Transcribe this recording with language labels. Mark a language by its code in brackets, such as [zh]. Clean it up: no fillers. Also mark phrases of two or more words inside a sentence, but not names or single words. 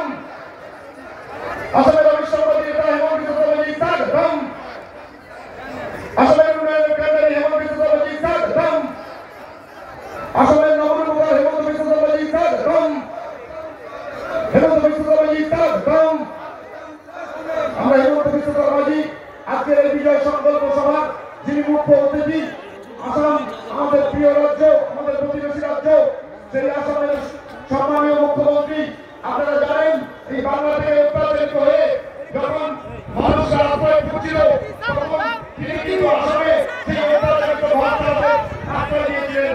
[bn] অসমের অবিসংবাদী নেতা হেমন্ত বিশ্ব শর্মা জি স্বাগতম। অসমের উন্নয়ন কেন্দ্র হেমন্ত বিশ্ব শর্মা জি স্বাগতম। অসমের নবরূপকার হেমন্ত বিশ্ব শর্মা জি স্বাগতম। হেমন্ত বিশ্ব শর্মা জি স্বাগতম। আমরা হেমন্ত বিশ্ব শর্মা জি আজকের এই বিজয় সংকল্প সভা যিনি মুখ্য অতিথি আসাম আমাদের প্রিয় রাজ্য আমাদের প্রতিবেশী রাজ্য সেই আসামের সম্মানীয় মুখ্যমন্ত্রী আপনারা জানেন এই বাংলা থেকে উত্তরাধিক হয়ে যখন মানুষরা আশ্রয় খুঁজছিল তখন তিনি কিন্তু আসামে সেই উত্তরাধিক ভারতকে আশ্রয় দিয়েছিলেন।